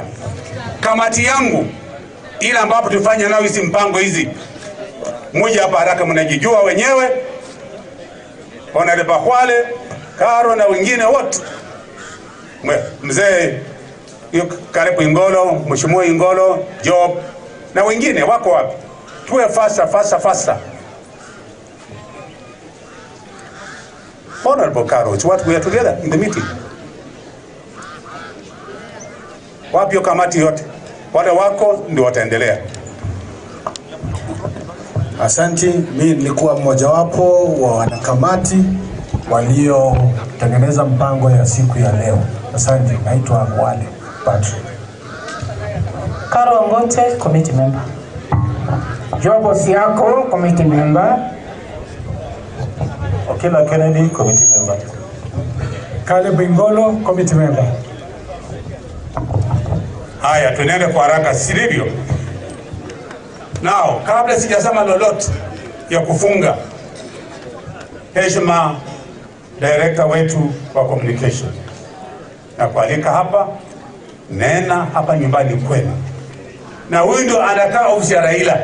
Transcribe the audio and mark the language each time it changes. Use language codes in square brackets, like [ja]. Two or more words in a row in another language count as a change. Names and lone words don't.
[sw] Kamati yangu ile ambapo tufanya nao hizi mpango hizi, mmoja hapa haraka mnajijua wenyewe. Honorable Bakwale, Karo na wengine wote. Mzee karibu Ingolo, Mheshimiwa Ingolo, Job na wengine wako wapi? Tuwe faster. [en] Honorable Karo, it's what we are together in the meeting. [sw] Wapi kamati yote? Wale wako ndio wataendelea. Asanti, mimi nilikuwa mmojawapo wa wanakamati waliotengeneza mpango ya siku ya leo. Asante, naitwa Wale Patrick. Karo Ngote, [en] committee member. Jobo Siako, committee member. Okela Kennedy, committee member. Kale Bingolo, committee member. [sw] Haya, tunaende kwa haraka, sivyo? Now, kabla sijasema lolote ya kufunga, heshima director wetu wa communication na kualika hapa, nena hapa nyumbani kwenu, na huyu ndio anakaa ofisi ya Raila.